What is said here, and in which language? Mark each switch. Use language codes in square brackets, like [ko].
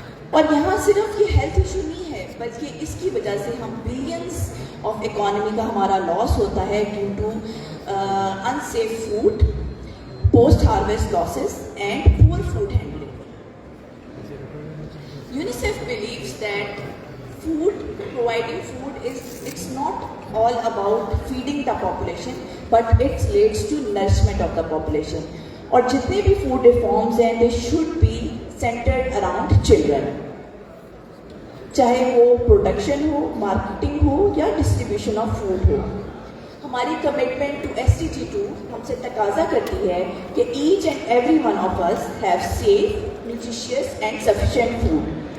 [ur] اور یہاں صرف یہ ہیلتھ ایشو نہیں ہے بلکہ اس کی وجہ سے ہم بلینس آف اکانومی کا ہمارا لاس ہوتا ہے [en] Due to unsafe food, post harvest losses and poor food handling. UNICEF believes that providing food is, it's not all about feeding the population, but it relates to nourishment of the population. [ur] اور جتنے بھی food reforms ہیں [en] they should be centered around children. [ur] چاہے وہ production ہو, marketing ہو یا distribution of food ہو. ہماری commitment to SDG2 ہم سے تقاضا کرتی ہے کہ [en] Each and every one of us have safe, nutritious and sufficient food.